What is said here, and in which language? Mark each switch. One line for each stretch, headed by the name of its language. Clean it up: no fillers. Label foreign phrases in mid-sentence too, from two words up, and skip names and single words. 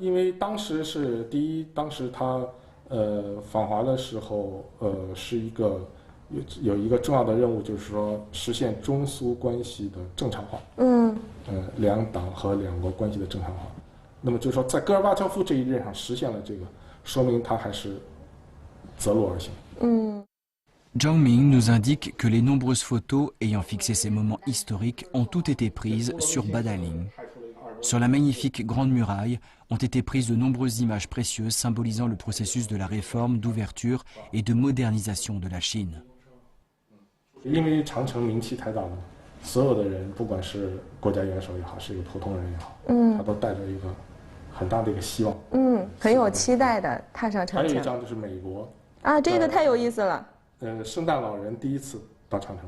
Chinese: 因为当时是第一，当时他访华的时候，是一个有一个重要的任务，就是说实现中苏关系的正常化。两党和两国关系的正常化。那么就是说，在戈尔巴乔夫这一任上实现了这个，说明他还是择路而行。
French: Zhang Ming nous indique que les nombreuses photos ayant fixé ces moments historiques ont toutes été prises sur Badaling. Sur la magnifique Grande Muraille ont été prises de nombreuses images précieuses symbolisant le processus de la réforme, d'ouverture et de modernisation de la Chine.
Chinese: 因为长城名气太大了，所有的人，不管是国家元首也好，是一个普通人也好，他都带着一个很大的一个希望，很有期待的踏上长城。还有一张就是美国啊，这个太有意思了。圣诞老人第一次到长城。